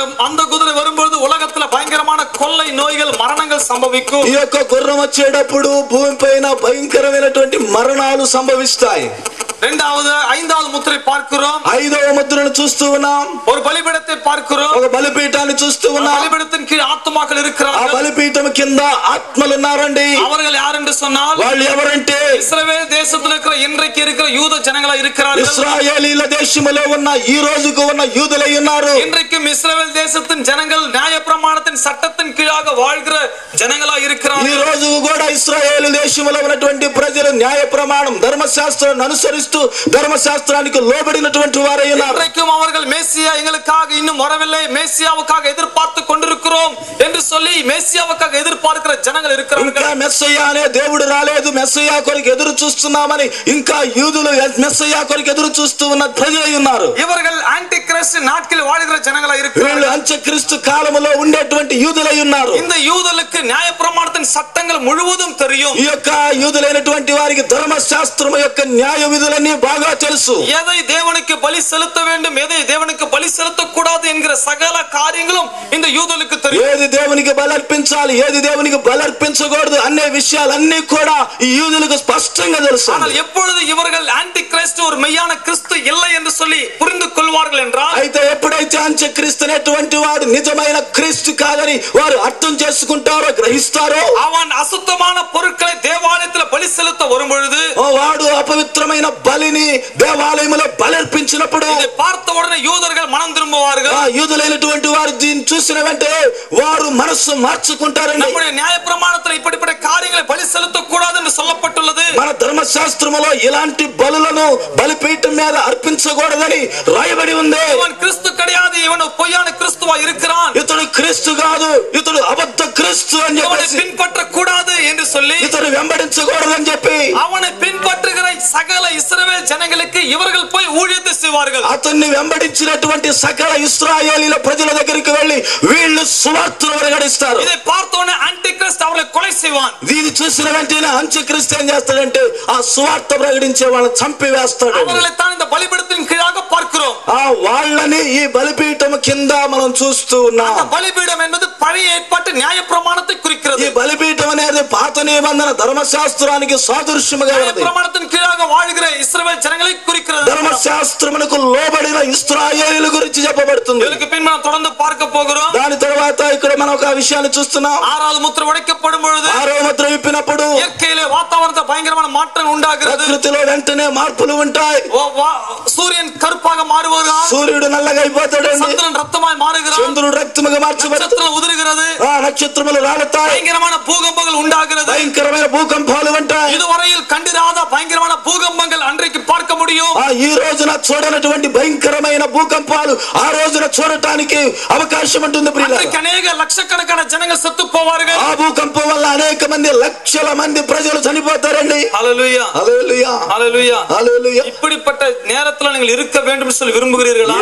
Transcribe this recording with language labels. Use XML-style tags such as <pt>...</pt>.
<ta>அந்த குதிரை வரும்போது உலகத்துல பயங்கரமான கொள்ளை நோய்கள் మరణங்கள் సంభవిக்கும்.</ta> <te>ఈ యొక్క గుర్రం వచ్చేటప్పుడు భూమిపైన భయంకరమైనటువంటి మరణాలు సంభవిస్తాయి.</te> <ta>ஐந்தாவது முத்திரை பார்க்கிறோம்.</ta> <te>ఐదవ ముద్రను చూస్తూ ఉన్నాం.</te> <ta>ஒரு பலிபீடத்தை பார்க்கிறோம்.</ta> <te>ఒక బలిపీఠాన్ని చూస్తూ ఉన్నాం.</te> <ta>பலிபீடத்தின் கீழ் ఆత్మాக்கள்</ta> <te>ఆ</te> <ta>இருக்கிறார்கள்.</ta> <te>బలిపీఠం కింద ఆత్మలు ఉన్నారండి.</te> <ta>அவர்கள் யார் என்று சொன்னால்,</ta> <te>వాళ్ళు ఎవరంటే</te> <ta>இஸ்ரவேல் தேசத்தில் இருக்கிற இன்றைக்கு இருக்கிற யூத ஜனங்களா இருக்கிறார்கள்.</ta> <te>ఇశ్రాయేలీల దేశములో ఉన్న ఈ రోజుకు ఉన్న యూదులై ఉన్నారు.</te> <ta>இன்றைக்கும் இஸ்ரவேல் தேசத்தின் ஜனங்கள் நியாயப்பிரமாணத்தின் சட்டத்தின் கீழாக வாழ்கிற ஜனங்களா இருக்கிறார்கள்.</ta> <te>ఈ రోజు కూడా ఇశ్రాయేలు దేశములో ఉన్నటువంటి ప్రజలు న్యాయ ప్రమాణం ధర్మశాస్త్రాన్ని అనుసరిస్తూ ధర్మశాస్త్రానికి లోబడినటువంటి వారై ఉన్నారు.</te> <ta>இன்றைக்கும் அவர்கள் மேசியா எங்களுக்காக இன்னும் வரவில்லை, மேசியாவுக்காக எதிர்பார்த்து கொண்டிருக்கிறோம் என்று சொல்லி மேசியாவுக்காக எதிர்பார்க்கிற ஜனங்கள் இருக்கிறார்கள்.</ta> <te>ఇంకా మెస్సయ్య అనే దేవుడు రాలేదు, మెస్సయ్య కొరకు ఎదురు చూస్తున్నామని ఇంకా యూదులు మెస్సయ్య కొరకు ఎదురు చూస్తూ ఉన్న ప్రజలై ఉన్నారు.</te> <ta>இவர்கள் ஆன்டி கிறிஸ்து நாட்களில் வாழ்கிற ஜனங்களா இருக்கிறார்கள்.</ta> <te>వీళ్ళు అంత్యక్రీస్తు కాలములో ఉండేటువంటి యూదులై ఉన్నారు.</te> <ta>இந்த யூதர்களுக்கு நியாயப்பிரமாணத்தின் சட்டங்கள் முழுவதும் தெரியும்.</ta> <te>ఈ యొక్క యూదులైనటువంటి వారికి ధర్మశాస్త్రం యొక్క న్యాయ విధులన్నీ బాగా తెలుసు.</te> <ta>எதை தேவனுக்கு பலி செலுத்த வேண்டும், எதை தேவனுக்கு பலி செலுத்தக் கூடாது என்கிற சகல காரியங்களும் இந்த யூதர்களுக்கு தெரியும்.</ta> <te>ఏది దేవునికి బలర్పించాలి, ఏది దేవునికి బలర్పించకూడదు అనే విషయాలన్నీ కూడా ఈ యూదులకు స్పష్టంగా తెలుసు.</te> <ta>ஆனால் எப்பொழுது இவர்கள் ஆன்டி கிறிஸ்து ஒரு மெய்யான கிறிஸ்து இல்லை என்று சொல்லி புரிந்து கொள்வார்கள் என்றால்,</ta> <te>అయితే ఎప్పుడైతే అంత్యక్రీస్తు అనేటువంటి వాడు నిజమైన క్రీస్తు కాదని వారు అర్థం చేసుకుంటారో గ్రహిస్తారో,</te> <ta>அவன் అశుద్ధமான பொருட்களை దేవాలయத்தில் బలి సెలుత வரும்பொழுது,</ta> <te>వాడు అపవిత్రమైన బలిని దేవాలయంలో బలర్పించినప్పుడు</te> <ta>இதை பார்த்த உடனே யூதர்கள் மனம் திரும்புவார்கள்.</ta> <te>ఆ యూదులైనటువంటి వారు దీన్ని చూసిన వెంటనే వారు మనస్సు మార్చుకుంటారండి.</te> <ta>நம்முடைய நியாயப்பிரமாணத்தில் இப்படிப்பட்ட காரியங்களை பலி செலுத்தக் கூடாது என்று சொல்லப்பட்டுள்ளது.</ta> <te>మన ధర్మశాస్త్రములో ఇలాంటి బలులను బలిపీఠం మీద అర్పించకూడదని రాయబడి ఉంది.</te> <ta>இவன் கிறிஸ்து கிடையாது, இவன் பொய்யான கிறிஸ்துவா இருக்கிறான்,</ta> <te>ఇతడు క్రీస్తు కాదు, ఇతడు అబద్ధ క్రీస్తు అని</te> <ta>இவனை</ta> <te>చెప్పి,</te> <ta>பின்பற்ற கூடாது என்று சொல்லி</ta> <te>ఇతడు వెంబడించకూడదని చెప్పి</te> <ta>அவனை பின்பற்றுகிற சகல இஸ்ரவேல் ஜனங்களுக்கு இவர்கள் போய் ஊழியத்தை செய்வார்கள்.</ta> <te>అతన్ని వెంబడించినటువంటి సకల ఇశ్రాయేలీల ప్రజల దగ్గరికి వెళ్లి వీళ్ళు సువార్తను వెల్లడిస్తారు.</te> <ta>இதை பார்த்தோன்னே ஆன்டி கிறிஸ்து அவர்களை கொலை செய்வான்.</ta> <te>దీన్ని చూసిన వెంటనే అంత్యక్రీస్తు ఏం చేస్తాడంటే ఆ సువార్త ప్రకటించే వాళ్ళని చంపి వేస్తాడు.</te> <ta>அவர்களை தான் இந்த பலிபீடத்தின் கீழாக பார்க்கிறோம்.</ta> <te>ఆ వాళ్ళని ఈ బలిపీఠం కింద మనం చూస్తూ ఉన్నాం.</te> <ta>அந்த பலிபீடம் என்பது பழைய ஏற்பாட்டு நியாயப்பிரமாணத்தை குறிக்கிறது.</ta> <te>ఈ బలిపీఠం అనేది పాత నిబంధన ధర్మశాస్త్రానికి సాదృశ్యముగా ఉంది.</te> <ta>நியாயப்பிரமாணத்தின் கீழாக வாழ்கிற இஸ்ரவேல் ஜனங்களை குறிக்கிறது.</ta> <te>ధర్మశాస్త్రమునకు లోబడిన ఇశ్రాయేలీయుల గురించి చెప్పబడుతుంది.</te> <ta>இதற்கு பின் మనం தொடர்ந்து பார்க்க போகிறோம்.</ta> <te>దాని తర్వాత ఇక్కడ మనం ఒక విషయాన్ని చూస్తున్నాం.</te> <ta>ஆறாவது முத்திரை உடைக்கப்படும் பொழுது,</ta> <te>ఆరవ ముద్ర విప్పినప్పుడు</te> <ta>இயற்கையிலே வாతావరణத்தில் பயங்கரமான மாற்றம் உண்டாகிறது.</ta> <te>ప్రకృతిలో వెంటనే మార్పులు ఉంటాయి.</te> <ta>சூரியன் கருப்பாக மாறுவார்,</ta> <te>సూర్యుడు నల్లగా అయిపోతాడు,</te> <ta>சந்திரன் ரத்தமாய் மாறுகிறார், மாறுகிறான்,</ta> <te>చంద్రుడు రక్తముగా మార్చబడుతుంది,</te> <ta>నక్షత్రం ఉదురుகிறது,</ta> <te>నక్షత్రములు రాలుతాయి,</te> <ta>பயங்கரமான பூகம்பங்கள் உண்டாகிறது,</ta> <te>భయంకరమైన భూకంపాలు ఉంటాయి.</te> <ta>இதுவரையில் கண்டிராத பயங்கரமான பூகம்பங்கள் அன்றைக்கு பார்க்க முடியும்.</ta> <te>ఈ రోజున చూడనటువంటి భయంకరమైన భూకంపాలు ఆ రోజున చూడటానికి అవకాశం ఉంటుంది ప్రియులారా.</te> <ta>அன்றைக்கு அநேக லட்சக்கணக்கான ஜனங்கள் செத்து போவார்கள்.</ta> <te>ఆ భూకంపం వల్ల అనేక మంది లక్షల మంది ప్రజలు చనిపోతారండి. హల్లెలూయా, హల్లెలూయా, హల్లెలూయా, హల్లెలూయా.</te> <ta>இப்படிப்பட்ட நேரத்துல நீங்கள் இருக்க வேண்டும் என்று சொல்லி விரும்புகிறீர்களா?</ta>